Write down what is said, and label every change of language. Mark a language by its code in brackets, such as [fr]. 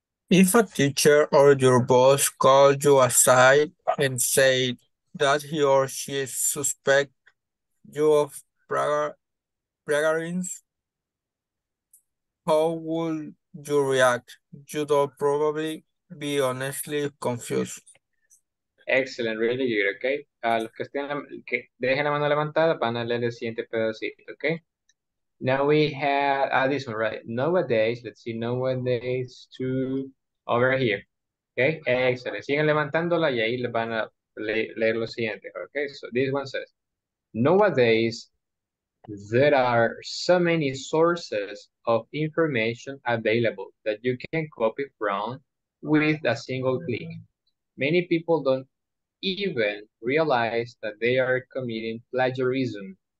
[en] If a teacher or your boss called you aside and said that he or she suspect you of plagiarism, how would you react? You'd probably be honestly confused. Excellent, really good, okay? [es] Los que dejen la mano levantada van a leer el siguiente pedacito, okay? [en] Now we have this one, right? Nowadays, let's see, nowadays to over here. Okay, excellent. [es] Sigan levantándola y ahí les van a leer lo siguiente. [en] Okay, so this one says, nowadays, there are so many sources of information available that you can copy from with a single click. Many people don't even realize that they are committing plagiarism.